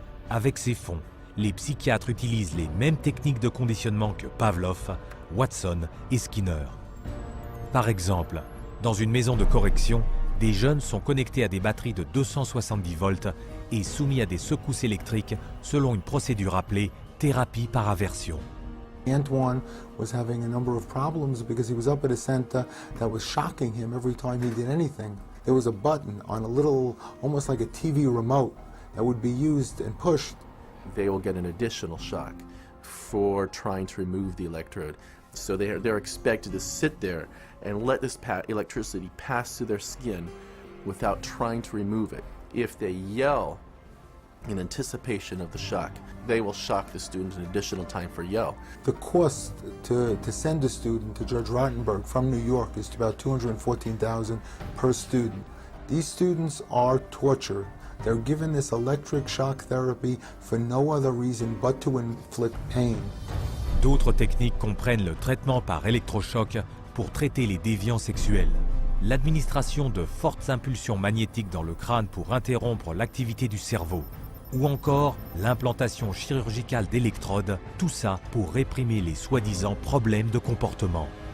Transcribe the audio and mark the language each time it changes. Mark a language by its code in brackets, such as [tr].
[fr] Avec ces fonds, les psychiatres utilisent les mêmes techniques de conditionnement que Pavlov, Watson et Skinner. Par exemple, dans une maison de correction, des jeunes sont connectés à des batteries de 270 volts et soumis à des secousses électriques selon une procédure appelée thérapie par aversion. [en] Antoine was having a number of problems because he was up at a center that was shocking him every time he did anything. There was a button on a little, almost like a TV remote, that would be used and pushed. They will get an additional shock for trying to remove the electrode. So they're expected to sit there and let this electricity pass through their skin without trying to remove it. If they yell in anticipation of the shock, they will shock the student an additional time for yell. The cost to send a student to Judge Rottenberg from New York is about $214,000 per student. These students are tortured. They're given this electric shock therapy for no other reason but to inflict pain. [fr] D'autres techniques comprennent le traitement par électrochoc pour traiter les déviants sexuels, l'administration de fortes impulsions magnétiques dans le crâne pour interrompre l'activité du cerveau, ou encore l'implantation chirurgicale d'électrodes, tout ça pour réprimer les soi-disant problèmes de comportement.